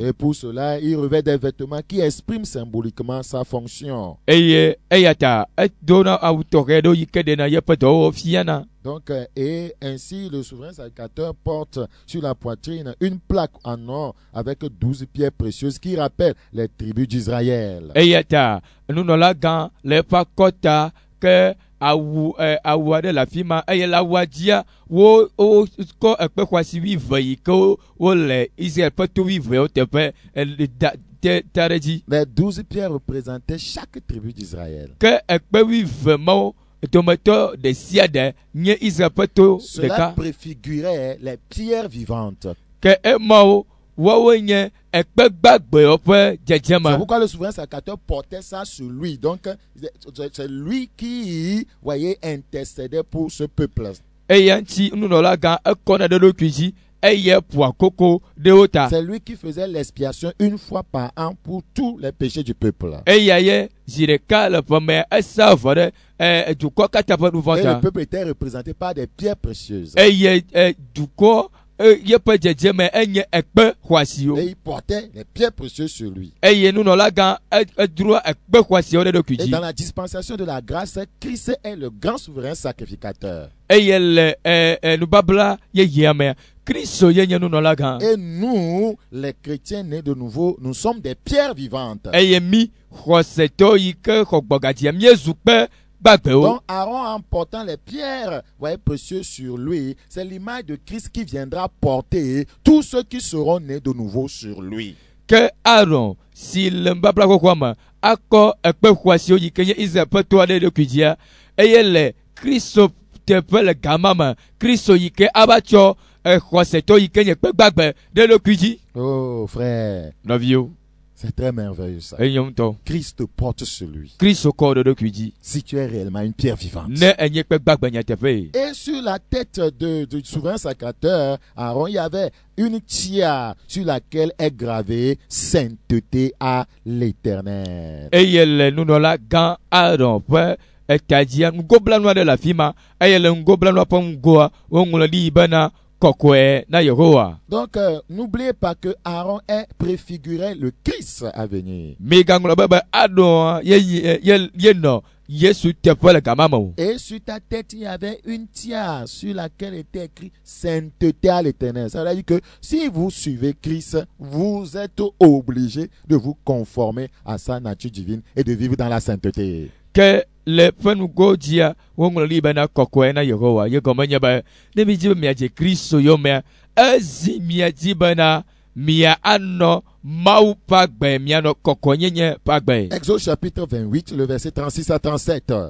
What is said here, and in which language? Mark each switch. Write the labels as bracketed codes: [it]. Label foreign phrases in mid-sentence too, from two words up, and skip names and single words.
[fr] Et pour cela, il revêt des vêtements qui expriment symboliquement sa fonction. [ee] Eye eya ta edona awu tɔxɛ ɖewo yi ke ɖena yeƒe dɔwɔwɔ fiana. [fr] Donc, et ainsi, le souverain sacrificateur porte sur la poitrine une plaque en or avec 12 pierres précieuses qui rappellent les tribus d'Israël. [ee] Eya ta nunɔla gã le eƒe akɔta ke awu aɖe le afi ma, eye le awua dzia wokɔ ekpe xɔasi 12 yi ke wole Israel ƒe to 12 teƒe ta ɖe dzi. [fr] Les 12 pierres représentaient chaque tribu d'Israël. [ee] Ke ekpe 12 mawo dometɔ ɖe sia ɖe nye Israel ƒe to [fr] Cela [ee] ɖeka. [fr] préfigurait les pierres vivantes. [ee] Ke emawo woawoe nye ekpe gbagbewo ƒe [fr] C'est [ee] dzedzeme. [fr] pourquoi le souverain sacrificateur portait ça sur lui. Donc, c'est lui qui, voyez, intercédait pour ce peuple. [ee] Eya ŋuti nunɔla gã ekɔna ɖe ɖokui dzi eye ƒoa koko ɖe wo ta. [fr] C'est lui qui faisait l'expiation une fois par an pour tous les péchés du peuple. [ee] Eya ye zi ɖeka le ƒe me esa vɔ ɖe dukɔ katã ƒe nu vɔ [fr] Et [ee] ta. [fr] le peuple était représenté par des pierres précieuses. [ee] Eye dukɔ yeƒe dzedzeme enye ekpe xɔasiwo. [fr] Et il portait les pierres précieuses sur lui. [ee] Eye nunɔlagã edro ekpe xɔasiwo ɖe ɖokui [fr] Et [ee] dzi. [fr] dans la dispensation de la grâce, Christ est le grand souverain sacrificateur. [ee] Eye le nubabla yeyea mea Kristo ye nye nunɔlagã. [fr] Et nous, les chrétiens nés de nouveau, nous sommes des pierres vivantes. [ee] Eye mi xɔsetɔ yi ke xɔ gbɔgadzia miezu kpe gbagbewo. [fr] Donc Aaron, en portant les pierres précieuses sur lui, c'est l'image de Christ qui viendra porter tous ceux qui seront nés de nouveau sur lui. [ee] Ke Aaron si le nubabla xoxoa me akɔ ekpe xɔasiwo yi ke nye Israel ƒe to aɖe ɖokui dzia eye le Kristo teƒe le gama me Kristo yi ke ava tsɔ xɔsetɔ yi ke nye kpe gbagbe ɖe ɖokui dzi. [fr] Oh frère, [ee] Nɔviwo, [fr] c'est très merveilleux ça. [ee] enye ŋutɔ. [fr] Christ porte sur lui. [ee] Kristo kɔ ɖe ɖokui dzi. [fr] Si tu es réellement une pierre vivante. [ee] Ne enye kpe gbagbe nyateƒe. [fr] Et sur la tête du souverain sacrificateur, Aaron, il y avait une tiare sur laquelle est gravée sainteté à l'Éternel. [ee] Eye le nunɔla gã Aaron ƒe etadzia nugoblanu aɖe le afi ma eye le nugoblanua ƒe ŋgoa woŋlɔ ɖi bena kɔkɔe na Yehowa. [fr] Donc, n'oubliez pas que Aaron est préfiguré le Christ à venir. [ee] Migaŋlɔ be Aaron yenɔ Yesu teƒe le gama me o. [fr] Et sur ta tête, il y avait une tiare sur laquelle était écrit sainteté à l'Éternel. Ça veut dire que si vous suivez Christ, vous êtes obligé de vous conformer à sa nature divine et de vivre dans la sainteté. [ee] Ke le ƒe nugo dzia woŋlɔ ɖi bena kɔkɔe na Yehowa. Ye gɔme nye be ne mi dzi be miadze Kristo yomea ezi miadzi bena mia anɔ Mawu ƒe agbe mianɔ kɔkɔnyenye ƒe agbe. [fr] Exode chapitre 28, le verset 36 à 37.